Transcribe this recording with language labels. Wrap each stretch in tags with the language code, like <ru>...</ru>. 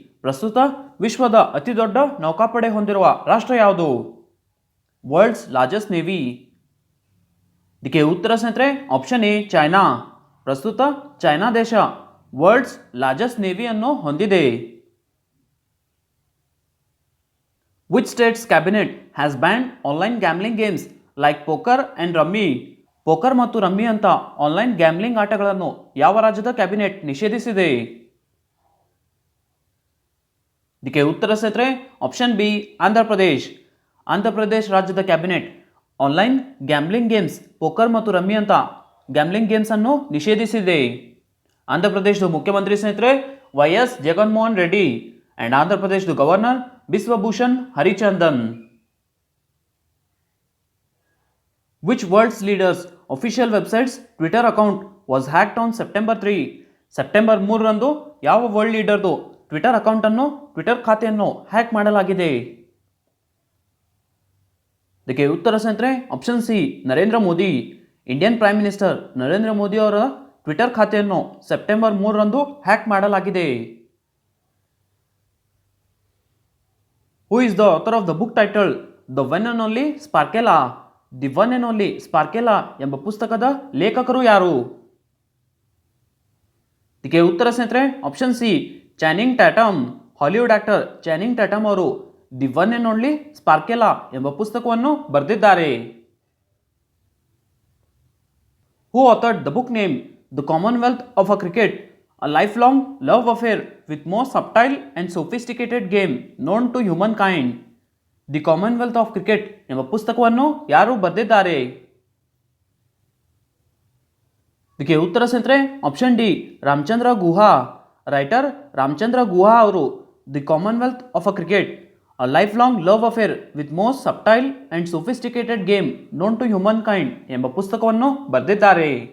<kn>ಪ್ರಸ್ತುತ ವಿಶ್ವದ ಅತಿ ದೊಡ್ಡ ನೌಕಾಪಡೆ ಹೊಂದಿರುವ ರಾಷ್ಟ್ರ ಯಾವುದು? World's largest navy. ಇದಕ್ಕೆ ಉತ್ತರ ಸ್ನೇಹಿತರೆ ಆಪ್ಷನ್ ಎ ಚೈನಾ. ಪ್ರಸ್ತುತ ಚೈನಾ ದೇಶ ವರ್ಲ್ಡ್ಸ್ ಲಾರ್ಜೆಸ್ಟ್ ನೇವಿಯನ್ನು ಹೊಂದಿದೆ.</kn> <en>Which state's cabinet has banned online gambling games like poker and rummy?</en> <kn>Poker ಮತ್ತು ರಮ್ಮಿ ಅಂತ ಆನ್ಲೈನ್ ಗ್ಯಾಮ್ಲಿಂಗ್ ಆಟಗಳನ್ನು ಯಾವ ರಾಜ್ಯದ ಕ್ಯಾಬಿನೆಟ್ ನಿಷೇಧಿಸಿದೆ? ಇದಕ್ಕೆ ಉತ್ತರ ಸ್ನೇಹಿತರೆ ಆಪ್ಷನ್ ಬಿ ಆಂಧ್ರ ಪ್ರದೇಶ್ ರಾಜ್ಯದ cabinet online gambling games poker ಮತ್ತು ರಮ್ಮಿ ಅಂತ ಗ್ಯಾಮ್ಲಿಂಗ್ ಗೇಮ್ಸ್ ಅನ್ನು ನಿಷೇಧಿಸಿದೆ. ಆಂಧ್ರ ಪ್ರದೇಶದ ಮುಖ್ಯಮಂತ್ರಿ ಸ್ನೇಹಿತರೆ YS ಜಗನ್ಮೋಹನ್ ರೆಡ್ಡಿ ಅಂಡ್ ಆಂಧ್ರ ಪ್ರದೇಶದ governor ಬಿಶ್ವಭೂಷಣ್ Harichandan.</kn> <en>Which world's leaders official website's Twitter account was hacked on September 3?</en> <kn>September 3ರಂದು ಯಾವ ವರ್ಲ್ಡ್ ಲೀಡರ್ದು ಟ್ವಿಟರ್ ಟ್ವಿಟರ್ ಖಾತೆಯನ್ನು ಹ್ಯಾಕ್ ಮಾಡಲಾಗಿದೆ? ಇದಕ್ಕೆ ಉತ್ತರ ಸ್ನೇಹಿತರೆ option C Narendra Modi. Indian prime minister Narendra Modi ಅವರ ಟ್ವಿಟರ್ ಖಾತೆಯನ್ನು ಸೆಪ್ಟೆಂಬರ್ 3ರಂದು ಹ್ಯಾಕ್ ಮಾಡಲಾಗಿದೆ.</kn> <en>Who is the author of the book titled The One and Only Sparkella?</en> <kn>The one and only ಸ್ಪಾರ್ಕೆಲಾ ಎಂಬ ಪುಸ್ತಕದ ಲೇಖಕರು ಯಾರು? ಇದಕ್ಕೆ ಉತ್ತರ ಸ್ನೇಹಿತರೆ option C ಚಾನಿಂಗ್ Tatum. Hollywood actor ಚಾನಿಂಗ್ Tatum ಅವರು ದಿ ಒನ್ ಅಂಡ್ ಓನ್ಲಿ ಸ್ಪಾರ್ಕೆಲಾ ಎಂಬ ಪುಸ್ತಕವನ್ನು ಬರೆದಿದ್ದಾರೆ.</kn> <en>Who authored the book named The Commonwealth of a Cricket, a lifelong love affair with more subtle and sophisticated game known to humankind?</en> <kn>The Commonwealth of cricket ಎಂಬ ಪುಸ್ತಕವನ್ನು ಯಾರು ಬರೆದಿದ್ದಾರೆ? ಇದಕ್ಕೆ ಉತ್ತರ ಸ್ನೇಹಿತರೆ ಆಪ್ಷನ್ ಡಿ ರಾಮಚಂದ್ರ ಗುಹಾ. ರೈಟರ್ ರಾಮಚಂದ್ರ ಗುಹಾ ಅವರು the Commonwealth of a cricket, a life long love affair with most ಸಬ್ಟೈಲ್ and sophisticated game known to human kind ಎಂಬ ಪುಸ್ತಕವನ್ನು ಬರೆದಿದ್ದಾರೆ.</kn>